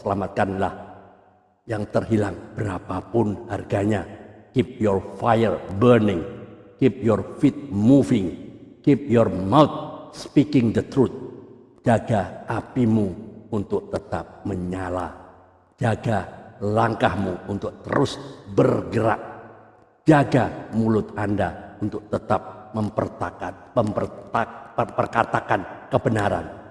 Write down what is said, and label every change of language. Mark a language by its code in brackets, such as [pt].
[id] Selamatkanlah yang terhilang berapapun harganya. [en] Keep your fire burning. Keep your feet moving. Keep your mouth speaking the truth. [id] Jaga apimu untuk tetap menyala. Jaga langkahmu untuk terus bergerak. Jaga mulut Anda untuk tetap memperkatakan kebenaran.